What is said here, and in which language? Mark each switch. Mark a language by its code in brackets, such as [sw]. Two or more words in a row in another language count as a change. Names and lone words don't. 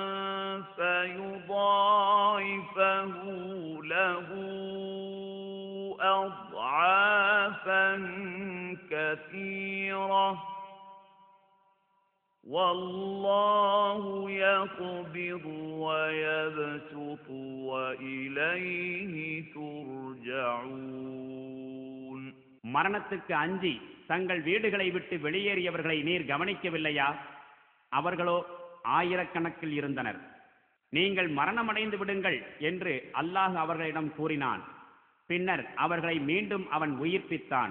[ar] فَيُضَاعِفَهُ لَهُ أَضْعَافًا كَثِيرَةً وَاللَّهُ يَقْبِضُ وَيَبْسُطُ وَإِلَيْهِ تُرْجَعُونَ. [ta] மரணத்துக்கு அஞ்சி தங்கள் வீடுகளை விட்டு வெளியேறியவர்களை நீர் கவனிக்கவில்லையா? அவர்களோ ஆயிரக்கணக்கில் இருந்தனர். நீங்கள் மரணமடைந்து விடுங்கள் என்று அல்லாஹ் அவர்களிடம் கூறினான். பின்னர் அவர்களை மீண்டும் அவன் உயிர்ப்பித்தான்.